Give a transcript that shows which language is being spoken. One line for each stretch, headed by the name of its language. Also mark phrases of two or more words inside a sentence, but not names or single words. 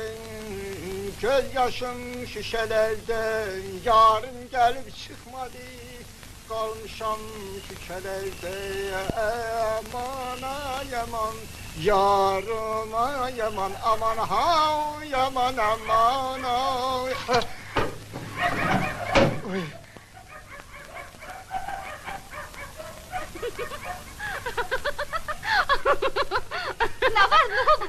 Turkish: göz yaşım şişelerde, yarın gelip çıkmadı, kalmışam şişelerde. Aman yaman, yarıma yaman, aman ha yaman aman ay.
Azerbaijani: Nə var, nə oldu?